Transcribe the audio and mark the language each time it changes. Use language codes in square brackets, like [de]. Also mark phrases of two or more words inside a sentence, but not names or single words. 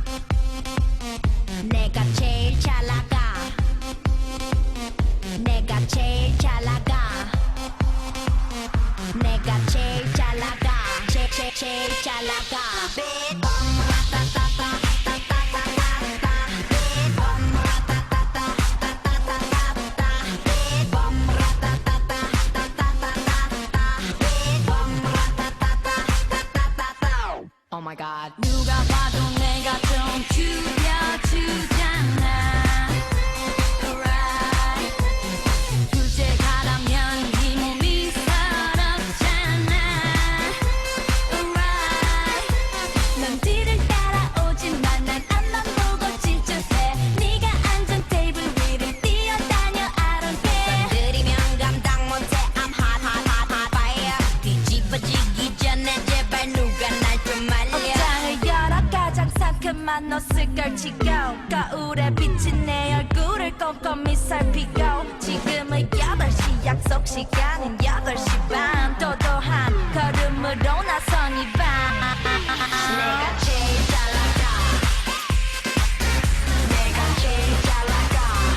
[ko] 내가 제일 잘 나가 내가 제일 잘 나가 내가 제일 잘 나가 제일 잘 나가 [en] Oh my god. [ko] 누가 봐도 내가 좀 죽여주잖아. [en] Right. [ko] 둘째 가라면 네 몸이 서럽잖아. [en] Right. [ko] 넌 뒤를 따라오지만 난 앞만 보고 질주해. 네가 앉은 테이블 위를 뛰어다녀 [en] I don't care. [ko] 건드리면 감당 못해 [en] I'm hot hot hot hot fire. [ko] 뒤집어지기 전에 제발 누가 날 좀 말려. 옷장을 열어 가장 상큼한 옷을 걸치고 거울에 비친 내 얼굴을 꼼꼼히 살피고 지금은 8시 약속 시간은 8시 반 도도한 걸음으로 나선 이 밤 내가 제일 잘 나가 내가 제일 잘 나가